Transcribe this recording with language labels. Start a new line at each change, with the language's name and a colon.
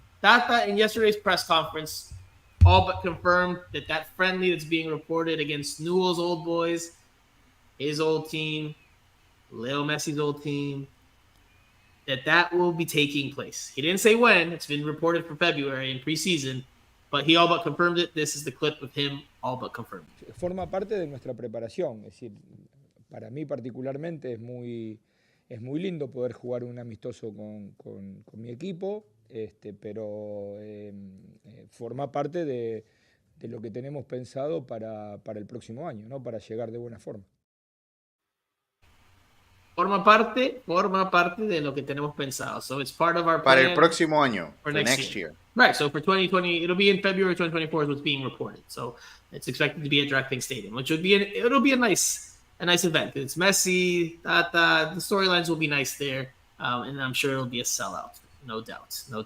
English: Tata, in yesterday's press conference, all but confirmed that friendly that's being reported against Newell's old boys, his old team, Leo Messi's old team, that will be taking place. He didn't say when. It's been reported for February in preseason. But he all but confirmed it. This is the clip of him all but confirmed.
Spanish: Forma parte de nuestra preparación. Es decir, para mí particularmente es muy lindo poder jugar un amistoso con mi equipo, pero forma parte de lo que tenemos pensado para el próximo año, ¿no? Para llegar de buena forma. Forma parte de lo que tenemos pensado.
English: So it's part of our plan
Spanish: para el próximo año,
English: for next year. Right, so for 2020, it'll be in February 2024 is what's being reported. So it's expected to be at DraftKings Stadium, which it'll be a nice event. It's Messi, Tata, the storylines will be nice there, and I'm sure it'll be a sellout, no doubt.